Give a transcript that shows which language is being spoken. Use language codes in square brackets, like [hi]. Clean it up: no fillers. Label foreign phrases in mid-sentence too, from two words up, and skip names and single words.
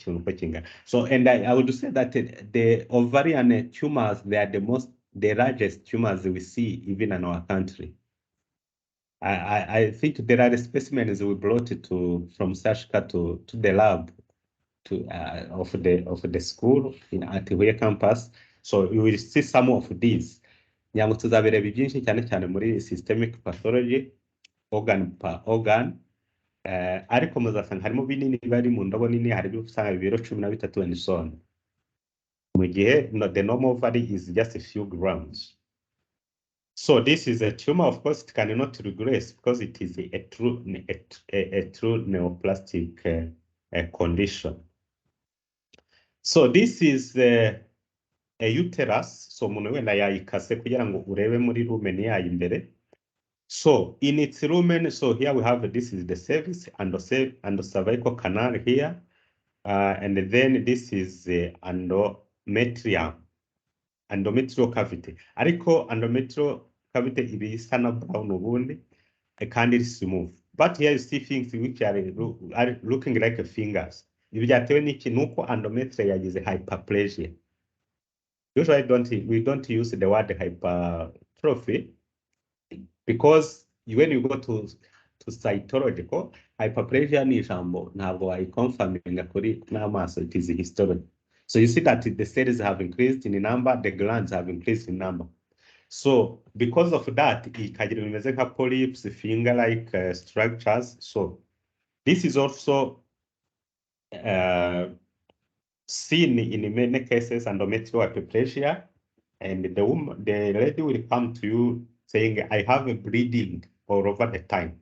[en] So, and I would say that the ovarian tumors, they are the largest tumors we see even in our country. I think there are the specimens we brought from Sashka to the lab of the school at the campus. So you will see some of these. [rw] Nyango tuzabireba byinshi cyane muri [en] systemic pathology, organ per organ. [rw] Ariko muzasanga harimo binini bari mu ndobo nini, hari usanga ibiro 13 [en] and so on. The normal ovary is just a few grams. So this is a tumor. Of course, it cannot regress because it is a true neoplastic condition. So this is a uterus. [rw] So umuntu wenda yayikase kugira ngo urebe muri lumen yayo imbere. [en] So in its lumen, so here we have, this is the cervix and the cervical canal here. And then this is the endometrial cavity. [rw] Ariko [en] endometrial cavity [rw] ibi isa na brown ubundi, kandi iri smooth. [en] But here you see things which are looking like fingers. [rw] Ibi byatewe n'iki? Nuko endometrial yagize hyperplasia. [en] Usually we don't use the word hypertrophy because when you go to cytological, hyperplasia [rw] ni ijambo ntabwo wayiconfirminga kuri n'amaso, [en] it is histology. So you see that the cells have increased in number, the glands have increased in number. So because of that, [rw] ikagira bimeze nka polyps, [en] finger-like structures. So this is also seen in many cases, endometrial hyperplasia, and the lady will come to you saying, I have a bleeding all over the time.